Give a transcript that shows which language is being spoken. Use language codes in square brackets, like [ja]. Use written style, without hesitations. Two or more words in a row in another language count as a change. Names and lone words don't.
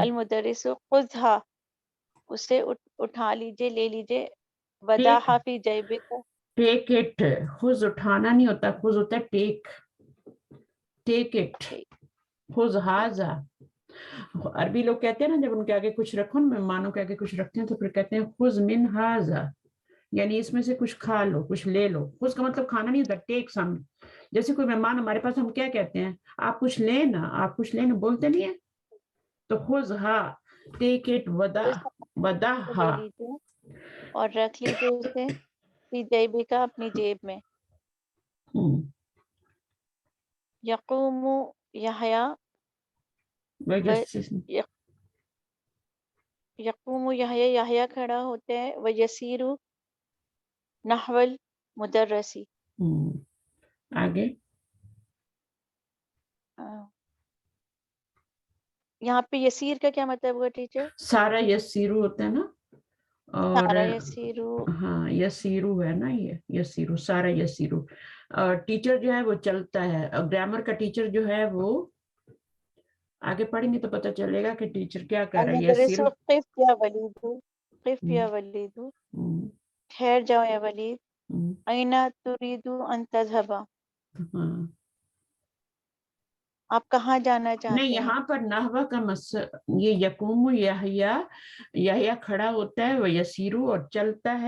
[ar] المدرس خذها, [hi] उसे उठा लीजिए, ले लीजिए। [en] टेक [ar] وضعها في جيبك, [en] take it. [hi] खुद उठाना नहीं होता, खुद होता है टेक। [en] take it. [ar] خذ هذا. [hi] अरबी लोग कहते हैं ना, जब उनके आगे कुछ रखो ना, मेहमानों के आगे कुछ रखते हैं तो फिर कहते हैं [ar] خذ من هذا, [hi] यानी इसमें से कुछ खा लो, कुछ ले लो। खुज का मतलब खाना नहीं होता, [en] take some. [hi] जैसे कोई मेहमान हमारे पास, हम क्या कहते हैं? आप कुछ लेना, आप कुछ लेना, बोलते नहीं है? [ar] तो خذها, [en] take it, [ar] وضعها. [hi] ले लीजिए और रख लीजिए उसे [ar] في جيبك, [hi] अपनी जेब में। [ar] يقوم يحيى و يـ- يقوم يحيى, [hi] यहया खड़ा होता है। [ar] و يسير نحو المدرس, [hi] आगे। यहाँ पे यसीर का क्या मतलब हुआ टीचर? [ar] صار يسير [hi] होता है ना, और [ar] صار يسير, [hi] हाँ यसीरू है ना, ये यसीरू, [ar] صار يسير. [hi] टीचर जो है वो चलता है, और ग्रामर का टीचर जो है वो, आगे पढ़ेंगे तो पता चलेगा कि टीचर क्या कर [ar] अल [hi] रहा है। [ar] मुदर्रिसु यसीरू। قف يا وليد، قف يا وليد, [hi] ठहर जाओ या वलीद। [ar] أين تريد أن تذهب, [hi] हाँ, आप कहाँ जाना नहीं, चाहते हैं? यहाँ पर नहवा का ये [ar] يقوم يحيى, [hi] यहया खड़ा होता है, [ar] و يسير [hi] और चलता है।